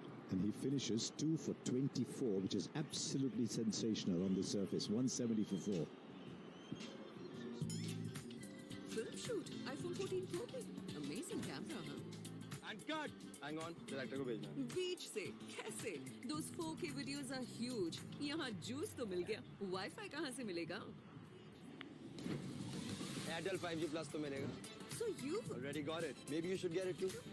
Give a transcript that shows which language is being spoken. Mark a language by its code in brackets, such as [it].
[en] And he finishes 2 for 24, which is absolutely sensational on the surface. 170 for 4. Film shoot, iPhone 14 Pro पे. Amazing camera, huh? And cut. Hang on, [hi] director को भेजना है. Beach से, कैसे? [en] Those 4K videos are huge. [hi] यहाँ juice तो मिल गया. Wi-Fi कहाँ से मिलेगा? Airtel 5G Plus तो मिलेगा. [en] So you already got it. Maybe you should get it too.